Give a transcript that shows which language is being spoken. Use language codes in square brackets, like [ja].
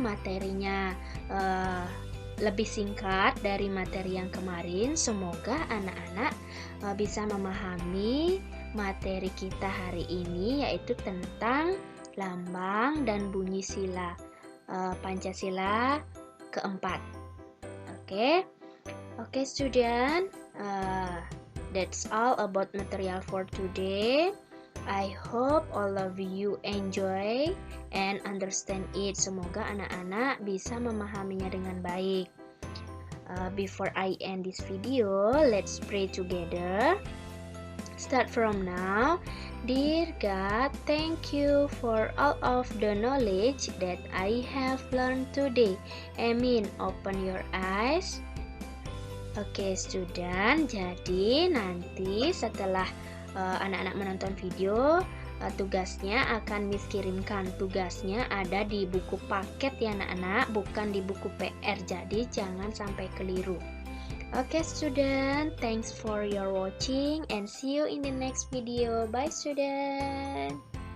[id] Materinya lebih singkat dari materi yang kemarin. Semoga anak-anak bisa memahami materi kita hari ini, yaitu tentang lambang dan bunyi sila Pancasila keempat. [en] Oke, student. That's all about material for today. I hope all of you enjoy and understand it. [id] Semoga anak-anak bisa memahaminya dengan baik. [en] Before I end this video, let's pray together. Start from now. Dear God, thank you for all of the knowledge that I have learned today. Amin. Open your eyes. Oke, student. [id] Jadi nanti setelah anak-anak menonton video, tugasnya akan Miss kirimkan. Tugasnya ada di buku paket ya anak-anak, bukan di buku PR. Jadi jangan sampai keliru. [en] Oke, student, thanks for your watching and see you in the next video. Bye, student.